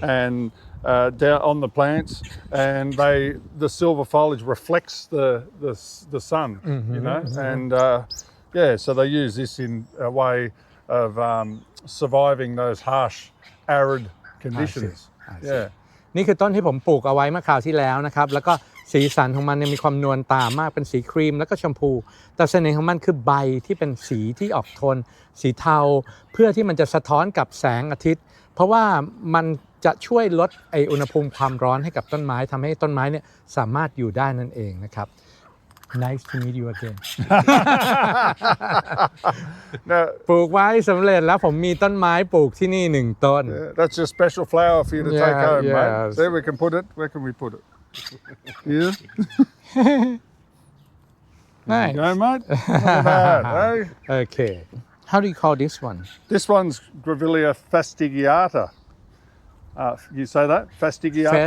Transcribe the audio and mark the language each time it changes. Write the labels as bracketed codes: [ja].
[en] and down on the plants, and the silver foliage reflects the sun, you know, and yeah, so they use this in a way of surviving those harsh, arid conditions. I see. Yeah. [th] นี่คือต้นที่ผมปลูกเอาไว้เมื่อคราวที่แล้วนะครับแล้วก็สีสันของมันเนี่ยมีความนวลตามากเป็นสีครีมแล้วก็ชมพูแต่เสน่ห์ของมันคือใบที่เป็นสีที่ออกโทนสีเทาเพื่อที่มันจะสะท้อนกับแสงอาทิตย์เพราะว่ามันจะช่วยลดอุณหภูมิความร้อนให้กับต้นไม้ทำให้ต้นไม้เนี่ยสามารถอยู่ได้นั่นเองนะครับ [en] Nice to meet you again [th] ปลูกไว้สำเร็จแล้วผมมีต้นไม้ปลูกที่นี่1ต้น [en] That's your special flower for you to take home, yes. mate. There we can put it. Where can we put it? Here. Nice. Go, mate. Look at that, eh? Okay how do you call this one This one's Grevillea fastigiata. You say that? Fastigiata?